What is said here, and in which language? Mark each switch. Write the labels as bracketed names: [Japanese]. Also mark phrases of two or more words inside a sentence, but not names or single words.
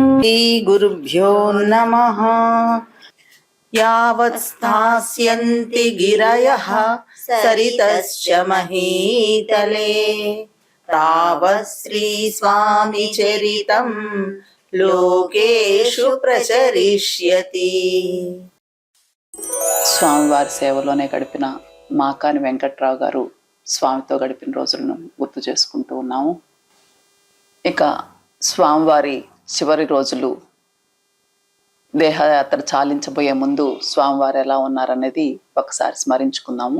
[Sanskrit] श्रीगुरुभ्यो नमः। यावत् स्थास्यन्ति गिरयः सरितश्च महीतले तावत् श्रीस्वामिचरितं లోకేషు ప్రచరిష్యతి. [Telugu] స్వామివారి సేవలోనే గడిపిన మాకాని వెంకట్రావు గారు స్వామితో గడిపిన రోజులను గుర్తు చేసుకుంటూ ఉన్నాము. ఇక స్వామివారి చివరి రోజులు దేహయాత్ర చాలించబోయే ముందు స్వామివారు ఎలా ఉన్నారనేది ఒకసారి స్మరించుకుందాము.